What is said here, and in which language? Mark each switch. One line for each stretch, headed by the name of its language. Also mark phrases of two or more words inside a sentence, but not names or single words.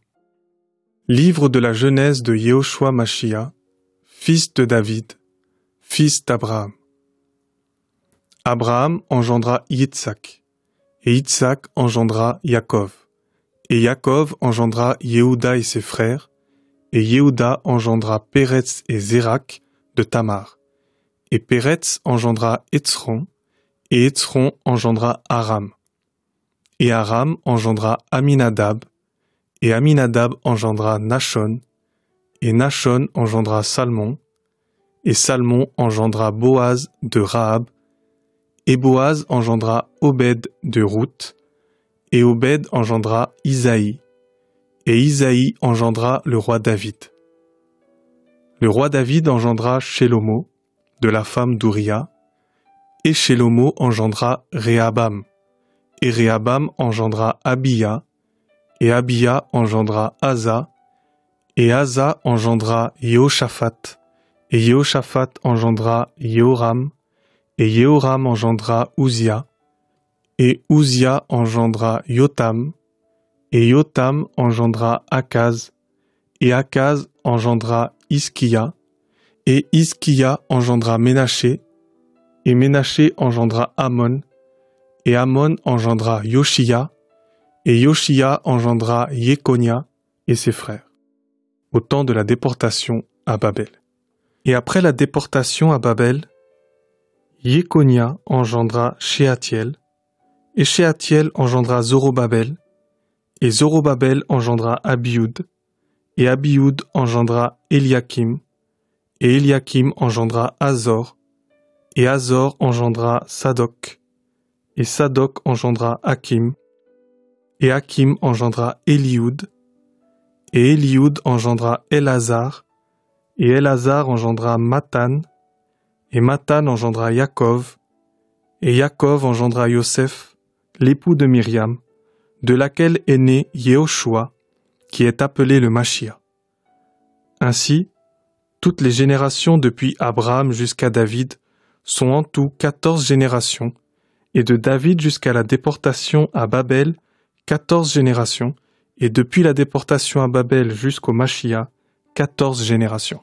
French: Livre de la Genèse de Yehoshua Machia, fils de David, fils d'Abraham. Abraham engendra Yitzhak, et Yitzhak engendra Yaakov, et Yaakov engendra Yehuda et ses frères, et Yehuda engendra Péretz et Zérak de Tamar, et Péretz engendra Hétzron, et Hétzron engendra Aram. Et Aram engendra Aminadab, et Aminadab engendra Nachon, et Nachon engendra Salmon, et Salmon engendra Boaz de Rahab, et Boaz engendra Obed de Ruth, et Obed engendra Isaïe, et Isaïe engendra le roi David. Le roi David engendra Shelomo, de la femme d'Ouria, et Shelomo engendra Réhabam, et Réhabam engendra Abiya, et Abiya engendra Asa, et Asa engendra Yehoshaphat, et Yehoshaphat engendra Yehoram, et Yehoram engendra Uzia, et Uzia engendra Yotam, et Yotam engendra Akaz, et Akaz engendra Hiskia, et Hiskia engendra Ménaché, et Ménaché engendra Amon, et Amon engendra Yoshia, et Yoshia engendra Yekonia et ses frères, au temps de la déportation à Babel. Et après la déportation à Babel, Yekonia engendra Shealtiel, et Shealtiel engendra Zorobabel, et Zorobabel engendra Abioud, et Abioud engendra Eliakim, et Eliakim engendra Azor, et Azor engendra Sadok, et Sadok engendra Hakim, et Hakim engendra Élioud, et Élioud engendra Elazar, et Elazar engendra Mathan, et Mathan engendra Yaakov, et Yaakov engendra Yosef, l'époux de Myriam, de laquelle est né Yehoshua, qui est appelé le Machia. Ainsi, toutes les générations depuis Abraham jusqu'à David sont en tout 14 générations, et de David jusqu'à la déportation à Babel, 14 générations, et depuis la déportation à Babel jusqu'au Machia, 14 générations.